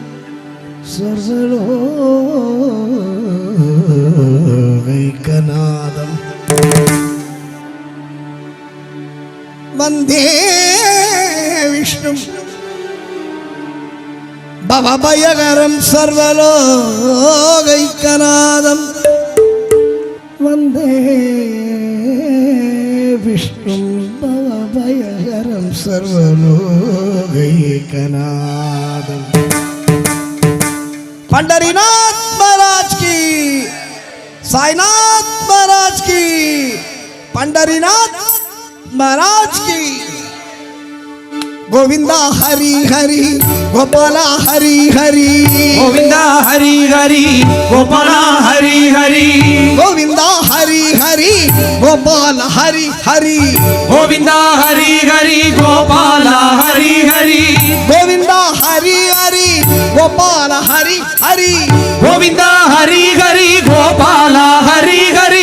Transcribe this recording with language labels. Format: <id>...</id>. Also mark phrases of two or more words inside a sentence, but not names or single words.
<sa>सर्वलोकैकनाथं वन्दे विष्णु भवभयकरं सर्वलोकैकनाथं वन्दे विष्णु भवभयकरं</sa> <hi>சர்வலோகைகநாதம் पंढरीनाथ महाराज की, साईनाथ महाराज की, पंढरीनाथ महाराज की। गोविंदा हरि हरि गोपाला हरि हरि, गोविंदा हरि हरि गोपाला हरि हरि, गोविंदा हरि हरि गोपाला हरि हरि, गोविंदा हरि हरि गोपाला हरि हरि, गोविंदा हरि हरि गोपाला हरि हरि, गोविंदा हरि हरि गोपाला हरि हरि।</hi>